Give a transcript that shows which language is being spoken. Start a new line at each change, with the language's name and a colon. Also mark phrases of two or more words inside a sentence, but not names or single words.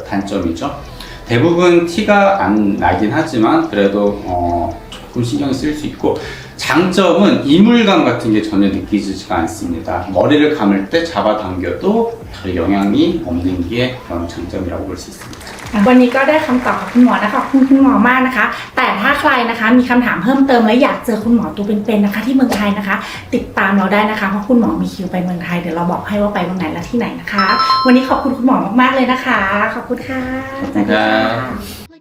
Korean: 단점이죠. 대부분 티가 안 나긴 하지만 그래도 조금 신경이 쓰일 수 있고 장점은 이물감 같은 게 전혀 느끼지가 않습니다. 머리를 감을 때 잡아당겨도 별 영향이 없는 게 그런 장점이라고 볼 수 있습니다.
Thai: วันนี้ก็ได้คำตอบกับคุณหมอนะคะขอบคุณคุณหมอมากนะคะแต่ถ้าใครนะคะมีคำถามเพิ่มเติมและอยากเจอคุณหมอตัวเป็นๆนะคะที่เมืองไทยนะคะติดตามเราได้นะคะเพราะคุณหมอมีคิวไปเมืองไทยเดี๋ยวเราบอกให้ว่าไปเมืองไหนและที่ไหนนะคะวันนี้ขอบคุณคุณหมอมากๆเลยนะคะขอบคุณค่ะสวัสดีค่ะ